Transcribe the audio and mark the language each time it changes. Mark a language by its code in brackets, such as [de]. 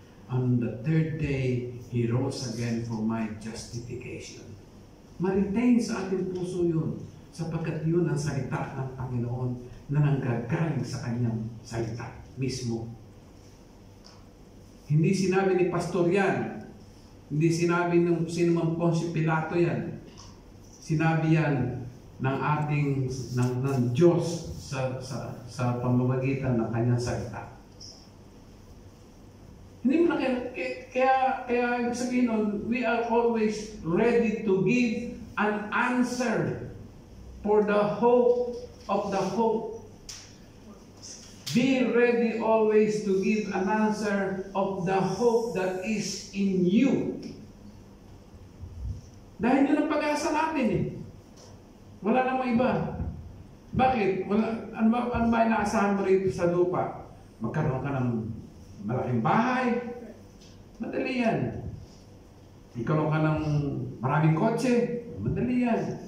[en] On the third day, He rose again for my justification. [tl] Ma-retain sa ating puso yun, sapagkat yun ang salita ng Panginoon na nanggagaling sa Kanyang salita mismo. Hindi sinabi ni Pastor yan. Hindi sinabi ng sino mang Poncio Pilato yan. Sinabi yan ng Diyos sa pamamagitan ng Kanyang salita. Hindi mo na kaya ibig sabihin nun, [en] we are always ready to give an answer for the hope of the hope. Be ready always to give an answer of the hope that is in you. [tl] Dahil yun ang pag-asa natin eh. Wala namang iba. Bakit? Ano ba inaasahan mo rito sa lupa? Magkaroon ka ng malaking bahay? Madali yan. Magkaroon ka ng maraming kotse? Madali yan.